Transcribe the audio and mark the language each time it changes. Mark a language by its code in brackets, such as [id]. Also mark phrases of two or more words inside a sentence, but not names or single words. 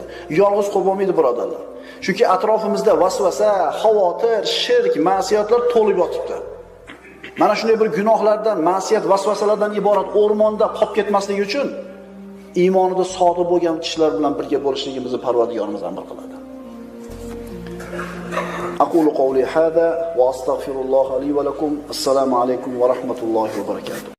[uz] Yolg'iz qo'yib bo'lmaydi, birodarlar. Chunki atrofimizda vasvasa, xavotir, shirk, ma'siyatlar to'lib yotibdi. Mana shunday bir gunohlardan, ma'siyat, vasvasalardan iborat o'rmonda qolib ketmasligi uchun iymonida sodiq bo'lgan kishilar bilan birga bo'lishligimizni Parvardigorimiz amr qiladi. [ar] أقول قولي هذا وأستغفر الله لي ولكم. السلام عليكم ورحمة الله وبركاته.